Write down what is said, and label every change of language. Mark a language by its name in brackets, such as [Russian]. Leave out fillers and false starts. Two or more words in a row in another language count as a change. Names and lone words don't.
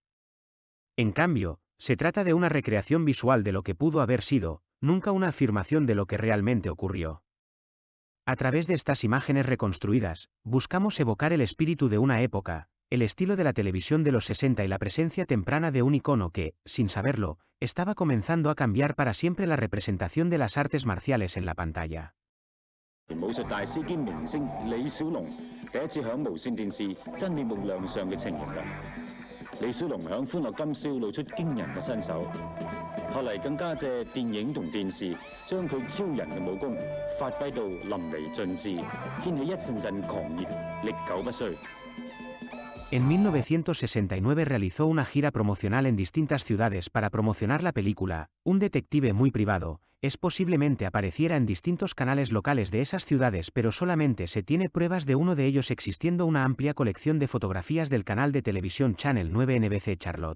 [Spanish] En cambio, se trata de una recreación visual de lo que pudo haber sido, nunca una afirmación de lo que realmente ocurrió. A través de estas imágenes reconstruidas, buscamos evocar el espíritu de una época, el estilo de la televisión de los 60 y la presencia temprana de un icono que, sin saberlo, estaba comenzando a cambiar para siempre la representación de las artes marciales en la pantalla. [Cantonese] 武術大師兼明星李小龍第一次響無線電視真面目亮相嘅情形啦。李小龍響《歡樂今宵》露出驚人嘅身手，後嚟更加借電影同電視將佢超人嘅武功發揮到淋漓盡致，掀起一陣陣狂熱，歷久不衰。 [Spanish] En 1969 realizó una gira promocional en distintas ciudades para promocionar la película. Un detective muy privado, posiblemente apareciera en distintos canales locales de esas ciudades, pero solamente se tiene pruebas de uno de ellos, existiendo una amplia colección de fotografías del canal de televisión Channel 9 NBC Charlotte.